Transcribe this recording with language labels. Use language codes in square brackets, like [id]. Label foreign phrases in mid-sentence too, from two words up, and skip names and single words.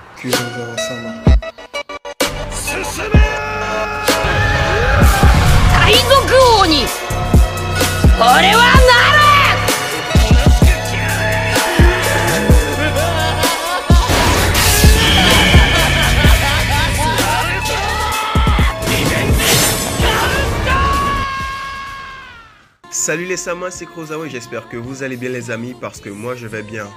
[fr] puis reverra Sama. [ja] 進め海賊王に俺はなる [fr] Salut les Samas, c'est Kurosawa et j'espère que vous allez bien les amis parce que moi je vais bien.